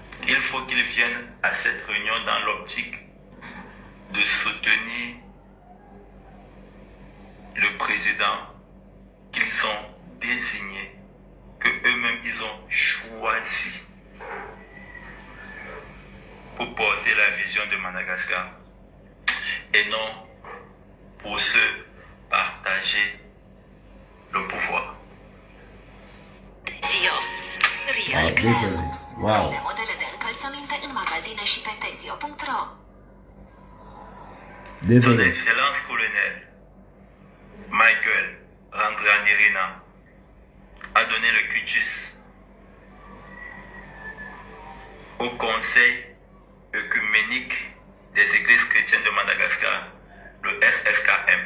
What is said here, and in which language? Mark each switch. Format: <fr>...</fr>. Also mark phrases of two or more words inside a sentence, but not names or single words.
<fr>il faut qu'ils viennent à cette réunion dans l'optique de soutenir le président qu'ils ont désigné, que eux-mêmes ils ont choisi pour porter la vision de Madagascar et non pour se partager le pouvoir. Zio, Ah, Real désolé. Glam. Wow.</fr> <ro>Ai modele de încălțăminte în magazine și pe tezio.ro. Son</ro> <fr>Désolé. Excellence colonel Michael Randrianirina a donné le cutis au Conseil œcuménique des églises chrétiennes de Madagascar, le SFKM.</fr>